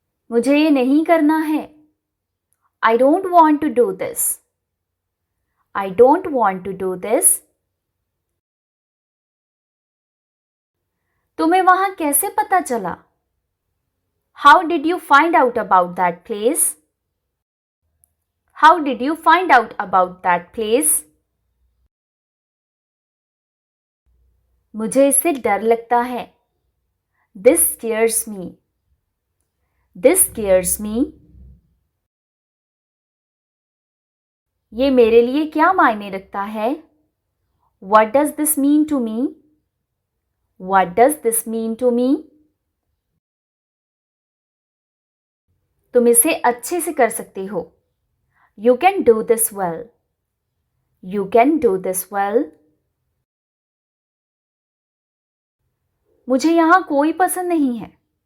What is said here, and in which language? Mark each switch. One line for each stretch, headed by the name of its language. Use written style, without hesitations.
Hindi: मुझे ये नहीं करना है.
English: I don't want to do this. I don't want to do this.
Hindi: तुम्हें वहां कैसे पता चला?
English: How did you find out about that place? How did you find out about that place?
Hindi: मुझे इससे डर लगता है.
English: This scares me. This scares me.
Hindi: ये मेरे लिए क्या मायने रखता है?
English: What does this mean to me? What does this mean to me?
Hindi: तुम इसे अच्छे से कर सकते हो.
English: You can do this well. You can do this well.
Hindi: मुझे यहाँ कोई पसंद नहीं है.